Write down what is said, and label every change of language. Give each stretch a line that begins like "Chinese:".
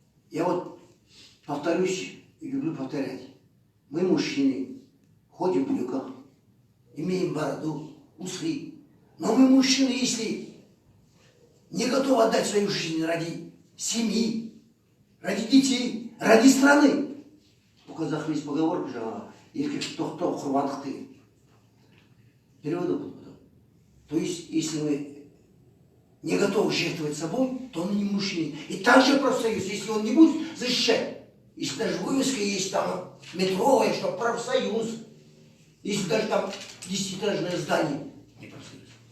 Russian: Я вот повторюсь и люблю повторять. Мы, мужчины, ходим в брюках, имеем бороду, усы. Но мы, мужчины, если не готовы отдать свою жизнь ради семьи, ради детей, ради страны. У казахов есть поговорка же,
Kazakh: еркек тоқтау құрбандық деген.
Russian: Переводу был потом. То есть, если мы не готовы жертвовать собой, то он не мужчина. И также профсоюз, если он не будет защищать, если даже вывеска есть там метровая, что профсоюз, если даже там 10-этажное здание, не профсоюз.